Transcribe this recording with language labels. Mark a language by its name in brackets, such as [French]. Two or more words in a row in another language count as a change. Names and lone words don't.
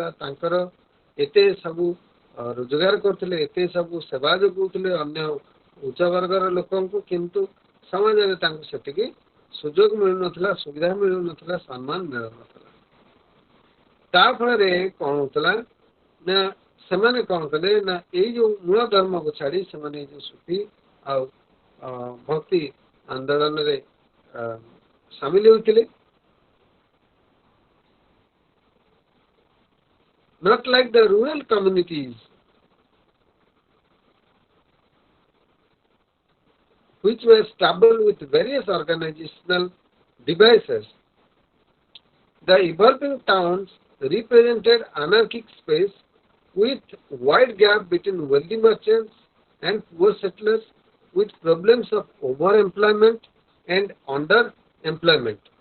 [Odia] ତାଙ୍କର ଏତେ ସବୁ ରୋଜଗାର କରୁଥିଲେ, ଏତେ ସବୁ ସେବା ଯୋଗାଉଥିଲେ ଅନ୍ୟ ଉଚ୍ଚ ବର୍ଗର ଲୋକଙ୍କୁ, କିନ୍ତୁ ସମାଜରେ ତାଙ୍କୁ ସେତିକି ସୁଯୋଗ ମିଳୁନଥିଲା, ସୁବିଧା ମିଳୁନଥିଲା, ସମ୍ମାନ ମିଳୁନଥିଲା। ତା ଫଳରେ କଣ ହଉଥିଲା ନା, ସେମାନେ କଣ କଲେ ନା, ଏଇ ଯୋଉ ମୂଳ ଧର୍ମକୁ ଛାଡି ସେମାନେ ଏଇ ଯୋଉ ସୁଫି ଆଉ ଭକ୍ତି ଆନ୍ଦୋଳନରେ ସାମିଲ ହୋଇଥିଲେ। [English] Not like the rural communities which were stable with various organizational devices. The evolving towns represented anarchic space with wide gap between wealthy merchants and poor settlers, with problems of overemployment and underemployment,